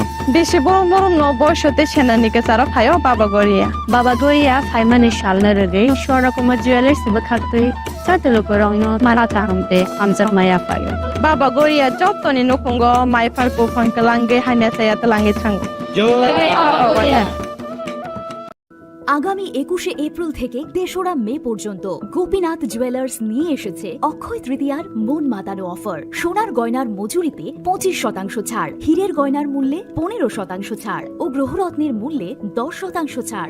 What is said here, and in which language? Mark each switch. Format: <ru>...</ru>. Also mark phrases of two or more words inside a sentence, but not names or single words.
<trp>Beshi borom borom no boyshote senanike sara phayo baba goriya. Baba goriya phaimani shalna rege shora kuma jewelers bakhatoi chate lukurogno marata hamte amjar maya phayo. Baba goriya jottoni nukungo mai pharko phangkalange haina saya talange thango.</trp> <bn>আগামী 21শে এপ্রিল থেকে 3রা মে পর্যন্ত গোপীনাথ জুয়েলার্স নিয়ে এসেছে অক্ষয় তৃতীয়ার মন মাতানো অফার। সোনার গয়নার মজুরিতে 25% ছাড়, হীরের গয়নার মূল্যে 15% ছাড় ও গ্রহরত্নের মূল্যে 10% ছাড়।</bn>